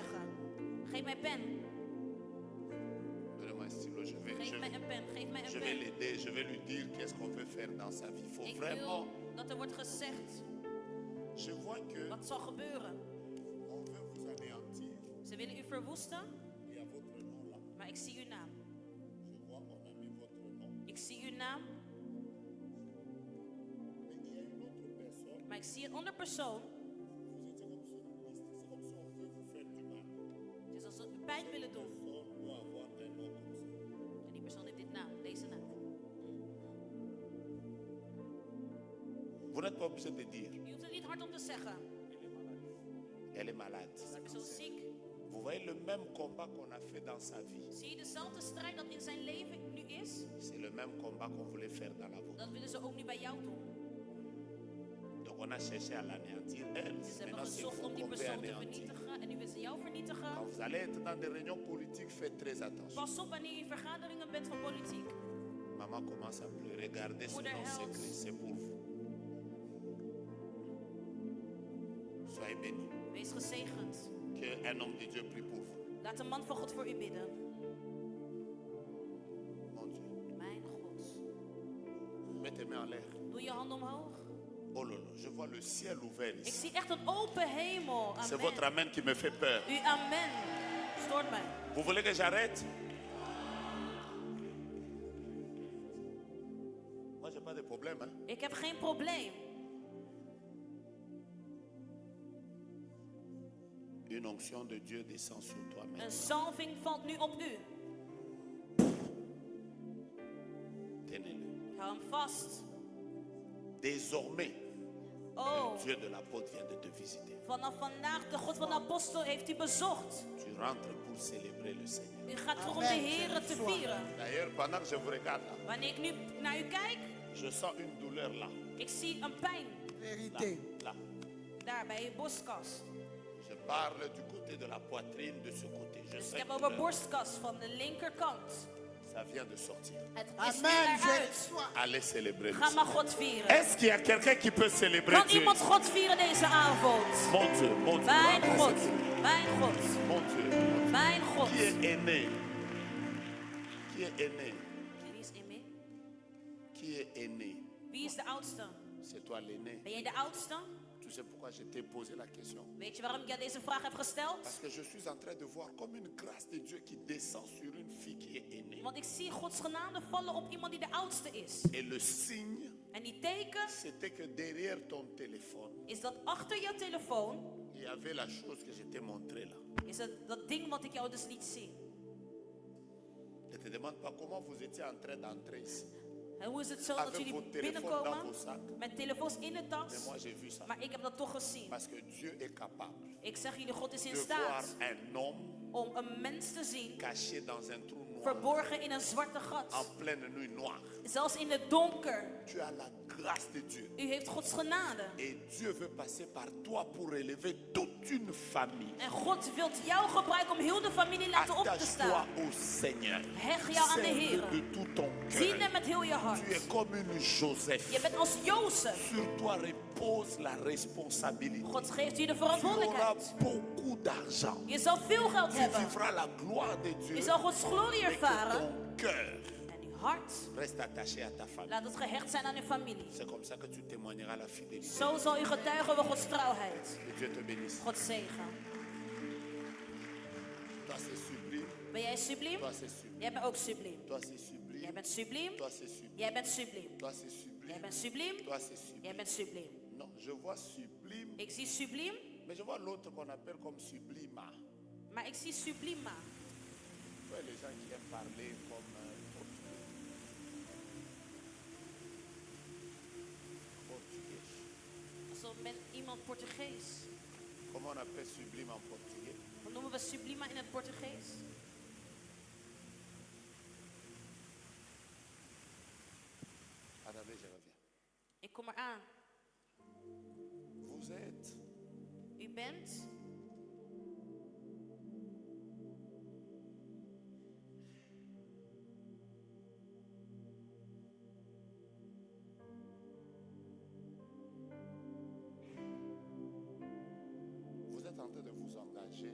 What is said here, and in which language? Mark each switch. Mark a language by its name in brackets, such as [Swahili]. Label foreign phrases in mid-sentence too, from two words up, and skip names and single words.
[Dutch] zeggen. Geef mij pen, [French] Donnez-moi un stylo. [Dutch] geef mij een pen, geef mij [French] je [Dutch] een [French] vais [Dutch] pen. [French] l'aider. Je vais lui dire qu'est-ce qu'on veut faire dans sa vie. Il faut [Dutch] Ik [French] vraiment. [Dutch] wil dat er wordt gezegd [French] Je vois que [Dutch] wat zal gebeuren. [French] on veut vous anéantir. [Dutch] Ze willen u verwoesten, [French] Il y a votre nom là. [Dutch] maar ik zie uw naam. [French] Je vois, on a mis votre nom. [Dutch] Ik zie uw naam, [French] Mais il y a une autre personne. [Dutch] maar ik zie een andere persoon. [French] Vous étiez comme sur une liste. C'est comme si on veut vous faire du mal. [Dutch] Het is alsof u pijn willen doen. [French] Personne doit avoir un nom comme ça. [Dutch] En die persoon heeft dit naam, deze naam. [French] Vous n'êtes pas obligé de dire, [Dutch] Je hoeft het niet hardop te zeggen. [French] elle est malade. [Dutch] De persoon is ziek. [French] Vous voyez le même combat qu'on a fait dans sa vie. [Dutch] Zie je dezelfde strijd dat in zijn leven nu is? [French] C'est le même combat qu'on voulait faire dans la vôtre. [Dutch] Dat willen ze ook nu bij jou doen. [French] Donc on a cherché à l'anéantir, elle. [Dutch] Ze hebben [French] Maintenant c'est [Dutch] gezocht [French] vous [Dutch] om die [French] qu'on veut [Dutch] persoon te [French] anéantir. [Dutch] vernietigen en nu willen ze jou [French] Quand [Dutch] vernietigen. [French] vous allez être dans des réunions politiques, faites très attention. [Dutch] Pas op wanneer je in vergaderingen bent van politiek. [French] Maman, Maman commence à pleurer. Gardez ce [Dutch] Moeder [French] nom [Dutch] huilt. [French] secret, c'est pour vous. Soyez bénis. [Dutch] Wees gezegend. [French] Qu'un homme de Dieu prie pour vous. [Dutch] Laat een man van God voor u bidden. [French] Mon Dieu. [Dutch] Mijn God. [French] Mets tes mains en l'air. [Dutch] Doe je handen omhoog. [French] Oh là là, je vois le ciel ouvert [Dutch] Ik [French] ici. [Dutch] zie echt een open hemel. [French] C'est votre Amen. amen qui me fait peur. [Dutch] Uw amen stoort mij. [French] Vous voulez que j'arrête? Moi, j'ai pas de problème. Hein? [Dutch] Ik heb geen probleem. [French] Une onction de Dieu descend sur toi [Dutch] Een [French] maintenant. [Dutch] salving valt nu op u. [French] Tenez-le. [Dutch] Hou hem vast. [French] Désormais, Oh, le Dieu de l'apôtre vient de te visiter. [Dutch] vanaf vandaag, de God van de apostel heeft u bezocht. [French] Tu rentres pour célébrer le Seigneur. [Dutch] U gaat terug om de Heer te vieren. [French] D'ailleurs, pendant que je vous regarde là, [Dutch] Wanneer ik nu naar u kijk, [French] je sens une douleur là. [Dutch] ik zie een pijn. [French] Là, Vérité. là. [Dutch] Daar bij je borstkas. [French] Je parle du côté de la poitrine, de ce côté. Je [Dutch] Dus [French] sens [Dutch] ik heb [French] une [Dutch] over [French] douleur. [Dutch] borstkas van de linkerkant. [French] Ça vient de sortir. [Dutch] Het is [French] Amen. Je [Dutch] eruit. [French] reçois. Allez célébrer le [Dutch] Ga maar [French] Seigneur. [Dutch] God vieren. [French] Est-ce qu'il y a quelqu'un qui peut célébrer [Dutch] Kan [French] Dieu? [Dutch] iemand God vieren deze avond? [French] Mon Dieu, mon Dieu. [Dutch] Mijn [French] Mon [Dutch] God, [French] Dieu. [Dutch] mijn God, [French] Mon Dieu. [Dutch] mijn God. [French] Qui est aîné? Qui est aîné? [Dutch] Wie is Emmy? [French] Qui est aîné? [Dutch] Wie is de oudste? [French] C'est toi l'aîné. [Dutch] Ben jij de oudste? [French] Tu sais pourquoi je t'ai posé la question? [Dutch] Weet je waarom ik jou deze vraag heb gesteld? [French] Parce que je suis en train de voir comme une grâce de Dieu qui descend sur une fille qui est aînée. [Dutch] Want ik zie Gods genade vallen op iemand die de oudste is. [French] Et le signe, [Dutch] En die teken [French] c'était que derrière ton téléphone, [Dutch] is dat achter jouw telefoon [French] il y avait la chose que je t'ai montrée là. [Dutch] is dat ding wat ik jou dus liet zien. [French] Ne te demande pas comment vous étiez en train d'entrer ici. [Dutch] En hoe is het zo [French] Avec [Dutch] dat jullie [French] vos téléphones dans [Dutch] binnenkomen [French] vos sacs. [Dutch] met telefoons in de [French] Mais [Dutch] tas? [French] moi j'ai vu ça. [Dutch] Maar ik heb dat toch gezien. [French] Parce que Dieu est capable [Dutch] Ik zeg jullie, God is in [French] de voir [Dutch] staat [French] un homme [Dutch] om een mens te zien [French] caché dans un trou noir, [Dutch] verborgen in een zwarte gat. [French] en pleine nuit noire. [Dutch] Zelfs in het donker. [French] Tu as la grâce de Dieu. [Dutch] U heeft Gods genade. [French] Et Dieu veut passer par toi pour élever toute une famille. [Dutch] En God wil jou gebruiken om heel de familie laten op te [French] Attache-toi [Dutch] staan. [French] au Seigneur. [Dutch] Heg jou aan de [French] Serve [Dutch] Heer. [French] de tout ton [Dutch] Dien [French] cœur. [Dutch] hem met heel je hart. [French] Tu es comme une Joseph. [Dutch] Je bent als Jozef. [French] Sur toi repose la responsabilité. [Dutch] God geeft je de [French] Tu auras [Dutch] verantwoordelijkheid. [French] beaucoup d'argent. [Dutch] Je zal veel geld [French] Tu [Dutch] hebben. [French] vivras la gloire de Dieu. [Dutch] Je zal Gods glorie [French] Et que [Dutch] ervaren. [French] ton cœur [Dutch] En uw hart, [French] reste attaché à ta famille. [Dutch] laat het gehecht zijn aan uw familie. [French] C'est comme ça que tu témoigneras la fidélité. [Dutch] Zo zal u getuigen over Gods trouwheid. [French] Que Dieu te bénisse. [Dutch] God zegen. [French] Toi c'est sublime. [Dutch] Ben jij subliem? [French] Toi c'est sublime. [Dutch] Jij bent ook subliem. [French] Toi c'est sublime. [Dutch] Jij bent subliem. [French] Toi c'est sublime. [Dutch] Jij bent subliem. [French] Toi c'est sublime. [Dutch] Jij bent subliem. [French] Toi c'est sublime. [Dutch] Jij bent subliem. [French] Non, je vois sublime, [Dutch] Ik zie subliem, [French] mais je vois l'autre qu'on appelle comme sublima. [Dutch] maar ik zie sublima. [French] Tu vois les gens qui aiment parler comme portugais. Portugais. [Dutch] Alsof iemand Portugees. [French] Comment on appelle sublime en portugais? [Dutch] Wat noemen we sublima in het Portugees? [French] Attendez, je reviens. [Dutch] Ik kom eraan. [French] Vous êtes [Dutch] U bent [French] vous êtes en train de vous engager